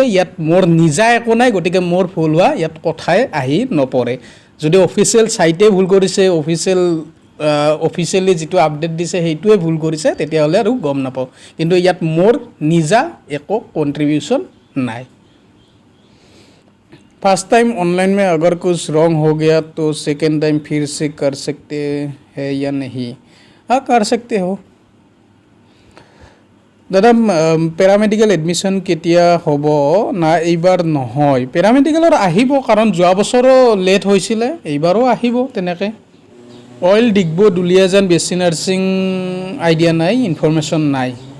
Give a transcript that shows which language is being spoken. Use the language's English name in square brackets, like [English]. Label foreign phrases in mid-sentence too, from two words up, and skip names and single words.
[Assamese] ইয়াত মোৰ নিজা একো নাই, গতিকে মোৰ ভুল হোৱা ইয়াত কথাই আহি নপৰে। যদি [English] official site [Assamese] ভুল কৰিছে, অফিচিয়েলি যিটো আপডেট দিছে সেইটোৱে ভুল কৰিছে, তেতিয়াহ'লে আৰু গম নাপাওঁ। কিন্তু ইয়াত মোৰ নিজা একো কণ্ট্ৰিবিউশ্যন নাই। [English] first time online [Hindi] में अगर कुछ रॉन्ग हो गया तो [English] second time [Hindi] फिर से कर सकते हैं या नहीं? हाँ, कर सकते हो। [Assamese] দাদা [English] paramedical admission [Assamese] কেতিয়া হ'ব? না এইবাৰ নহয়, পেৰামেডিকেলৰ আহিব, কাৰণ যোৱা বছৰো লেট হৈছিলে, এইবাৰো আহিব তেনেকৈ। অইল ডিগবৈ দুলীয়াজান [English] BC nursing [Assamese] আইডিয়া নাই, ইনফৰমেশ্যন নাই।